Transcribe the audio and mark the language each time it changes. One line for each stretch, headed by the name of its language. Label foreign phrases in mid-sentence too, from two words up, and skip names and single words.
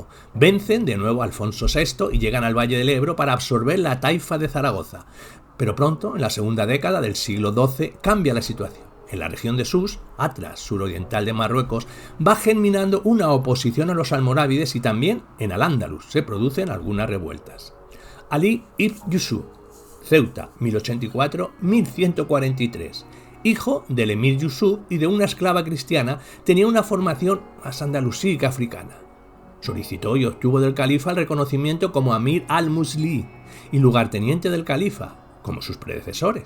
Spanish: Vencen de nuevo a Alfonso VI y llegan al Valle del Ebro para absorber la taifa de Zaragoza. Pero pronto, en la segunda década del siglo XII, cambia la situación. En la región de Sus, Atlas, suroriental de Marruecos, va germinando una oposición a los almorávides y también en Al-Ándalus se producen algunas revueltas. Ali ibn Yusuf, Ceuta, 1084-1143, hijo del emir Yusuf y de una esclava cristiana, tenía una formación más andalusí que africana. Solicitó y obtuvo del califa el reconocimiento como Amir al-Musli y lugarteniente del califa, como sus predecesores.